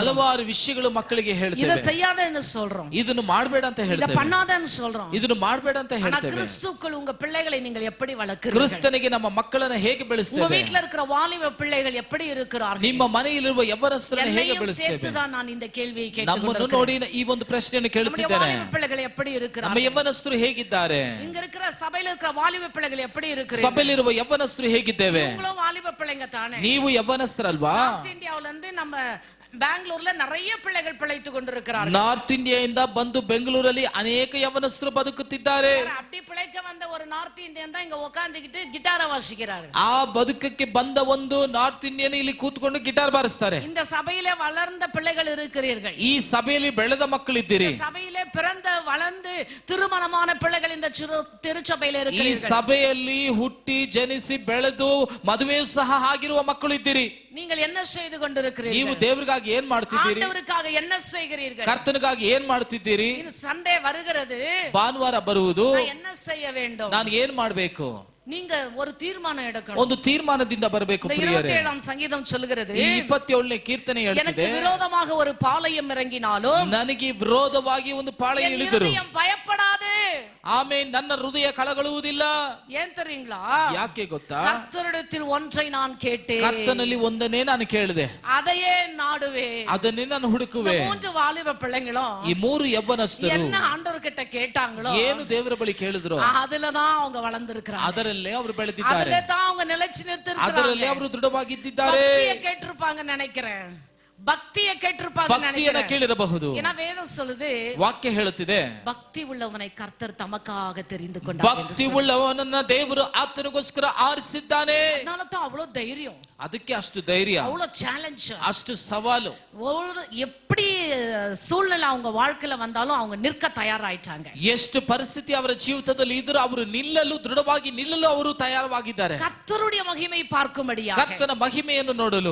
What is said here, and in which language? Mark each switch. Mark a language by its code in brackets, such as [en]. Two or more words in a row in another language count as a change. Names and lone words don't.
[kn] ಹಲವಾರು ವಿಷಯಗಳು ಮಕ್ಕಳಿಗೆ ಹೇಳ್ತೇವೆ. [ta] இத செய்யாதன்னு சொல்றோம், [kn] ಇದನ್ನು ಮಾಡಬೇಡ ಅಂತ [ta] இத [kn] ಹೇಳ್ತೇವೆ, [ta] பண்ணாதன்னு சொல்றோம். [kn] ಇದನ್ನು ಮಾಡಬೇಡ ಅಂತ [ta] ஆனா [kn] ಹೇಳ್ತೇವೆ. [ta] கிறிஸ்துக்குள் உங்க பிள்ளைகளை நீங்கள் எப்படி வளர்க்கிறீர்கள்? [kn] ಕ್ರಿಸ್ತನಿಗೆ ನಮ್ಮ ಮಕ್ಕಳನ್ನ ಹೇಗೆ [ta] உங்க [kn] ಬೆಳೆಸ್ತೇವೆ? [ta] வீட்ல இருக்கிற வாலிப பிள்ளைகள் எப்படி இருக்கிறார்கள்? [kn] ನಿಮ್ಮ ಮನೆಯಲ್ಲಿರುವ ಯವನಸ್ಥರನ್ನ ಹೇಗೆ [ta] என்னையும் [kn] ಬೆಳೆಸ್ತೇವೆ? [ta] சேர்த்துதான் நான் இந்த கேள்வியை [kn] ನಮ್ಮನ್ನು [ta] கேட்டுக்கொண்டிருக்கிறேன். [kn] ನೋಡಿ ಈ ಒಂದು ಪ್ರಶ್ನೆಯನ್ನು ಕೇಳುತ್ತಿದ್ದೇನೆ. [ta] வாலிப பிள்ளைகள் எப்படி [kn] ನಮ್ಮ [ta] இருக்கிறார்கள்? [kn] ಯವನಸ್ಥರು ಹೇಗಿದ್ದಾರೆ? [ta] இங்க இருக்கிற சபையில இருக்கிற வாலிப பிள்ளைகள் எப்படி இருக்கிறார்கள்? [kn] ಸಭೆಯಲ್ಲಿರುವ ಯವನಸ್ಥರು ಹೇಗಿದ್ದೇವೆ? [ta] நீங்களும் வாலிப பிள்ளைங்க தானே? [kn] ನೀವು ಯವನಸ್ಥರಲ್ವಾ? [ta] நார்த் இந்தியாவுல இருந்து நம்ம பெங்களூர்ல நிறைய பிள்ளைகள் பிழைத்து கொண்டிருக்கிறார்கள். [kn] ನಾರ್ತ್ ಇಂಡಿಯಾದಿಂದ ಬಂದು ಬೆಂಗಳೂರಲ್ಲಿ ಅನೇಕ ಯವನಸ್ಥರು ಬದುಕುತ್ತಿದ್ದಾರೆ. [ta] அப்படி பிழைக்க வந்த ஒரு [en] North Indian [ta] தான் இங்க உட்கார்ந்துகிட்டு கிட்டார வாசிக்கிறாரு. [kn] ಆ ಬದುಕಕ್ಕೆ ಬಂದ ಒಂದು [en] North Indian [kn] ಇಲ್ಲಿ ಕೂತ್ಕೊಂಡು ಗಿಟಾರ್ ಬಾರಿಸ್ತಾರೆ. [ta] இந்த சபையிலே வளர்ந்த பிள்ளைகள் இருக்கிறீர்கள். [kn] ಈ ಸಭೆಯಲ್ಲಿ ಬೆಳೆದ ಮಕ್ಕಳಿದ್ದೀರಿ. [ta] சபையிலே பிறந்த வளர்ந்து திருமணமான பிள்ளைகள் இந்த திருச்சபையில [kn] ಈ [ta] இருக்கிறீர்கள். [kn] ಸಭೆಯಲ್ಲಿ ಹುಟ್ಟಿ ಜನಿಸಿ ಬೆಳೆದು ಮದುವೆಯೂ ಸಹ ಆಗಿರುವ ಮಕ್ಕಳು ಇದ್ದೀರಿ. [ta] நீங்கள் என்ன செய்து கொண்டிருக்கிறீர்கள்? [kn] ನೀವು ದೇವರಿಗಾಗಿ ಏನ್ ಮಾಡ್ತಿದ್ದೀರಿ? [ta] ஆண்டவருக்காக என்ன செய்கிறீர்கள்? [kn] ಕರ್ತನಿಗಾಗಿ ಏನ್ ಮಾಡ್ತಿದ್ದೀರಿ? [ta] இது சண்டே வருகிறது, [kn] ಭಾನುವಾರ ಬರುವುದು, [ta] நான் என்ன செய்ய வேண்டும்? [kn] ನಾನು ಏನ್ ಮಾಡ್ಬೇಕು? [ta] நீங்க ஒரு தீர்மானம் எடுக்கணும். [kn] ಒಂದು ತೀರ್ಮಾನದಿಂದ ಬರಬೇಕು ಪ್ರಿಯರೇ. [ta] 27ஆம் சங்கீதம் சொல்கிறது, [kn] ಈ 27ನೇ ಕೀರ್ತನೆ [ta] எனக்கு [kn] ಹೇಳ್ತಿದೆ, [ta] விரோதமாக ஒரு பாளையம் இறங்கினாலும் [kn] ನನಗೆ ವಿರೋಧವಾಗಿ ಒಂದು ಪಾಳೆಯ ಇಳಿದರು, [ta] இருதயம் பயப்படாது. [kn] ಆಮೇಲೆ ನನ್ನ ಹೃದಯ ಕಳವಳುವುದಿಲ್ಲ. [ta] ஏன் தெரியுங்களா? [kn] ಯಾಕೆ ಗೊತ್ತಾ? [ta] கர்த்தரிடத்தில் ஒன்றை நான் கேட்டேன், [kn] ಕರ್ತನಲ್ಲಿ ಒಂದನ್ನೇ ನಾನು ಕೇಳಿದೆ, [ta] அதையே நாடுவே. [kn] ಅದನ್ನೇ ನಾನು ಹುಡುಕುವೆ. [ta] மூன்று வாலிப பிள்ளைங்களும் [kn] ಈ ಮೂರು ಯವ್ವನಸ್ಥರು [ta] என்ன ஆண்டவர் கிட்ட கேட்டாங்களோ, [kn] ಏನು ದೇವರ ಬಳಿ ಕೇಳಿದ್ರು, [ta] அதுலதான் அவங்க வளர்ந்திருக்கிறாங்க. [kn] ಅದರಲ್ಲೇ ಅವರು ಬೆಳೆದಿದ್ದಾರೆ, [ta] அதுல தான் அவங்க நிலைச்சு [kn] ಅದರಲ್ಲೇ [ta] நிறுத்திருக்கிறாங்க. [kn] ಅವರು ದೃಢವಾಗಿದ್ದಾರೆ. [ta] பக்தியை கேட்டிருப்பாங்க நினைக்கிறேன். பக்தியை கேட்டிருப்பாங்க [kn] ಭಕ್ತಿಯನ್ನ [ta] நினைக்கிறேன். [kn] ಕೇಳಿರಬಹುದು. [ta] ஏன்னா வேதம் சொல்லுது [kn] ವಾಕ್ಯ ಹೇಳುತ್ತಿದೆ, [ta] பக்தி உள்ளவனை கர்த்தர் தமக்காக தெரிந்து கொண்டார். [kn] ಭಕ್ತಿ ಉಳ್ಳವನನ್ನ ದೇವರು ಆತನಿಗೋಸ್ಕರ ಆರಿಸಿದ್ದಾನೆ. [ta] அதனால தான் அவ்வளவு தைரியம், [kn] ಅದಕ್ಕೆ ಅಷ್ಟು ಧೈರ್ಯ, [ta] அவ்வளவு சேலஞ்ச், [kn] ಅಷ್ಟು ಸವಾಲು. [ta] எப்படி சூழ்நிலை அவங்க வாழ்க்கையில வந்தாலும் அவங்க நிற்க தயாராயிட்டாங்க. [kn] ಎಷ್ಟು ಪರಿಸ್ಥಿತಿ ಅವರ ಜೀವಿತದಲ್ಲಿ ಇದ್ರೂ ಅವರು ದೃಢವಾಗಿ ನಿಲ್ಲಲು ಅವರು ತಯಾರವಾಗಿದ್ದಾರೆ. [ta] கர்த்தருடைய மகிமை பார்க்கும்படியாக, [kn] ಕರ್ತನ ಮಹಿಮೆಯನ್ನು ನೋಡಲು,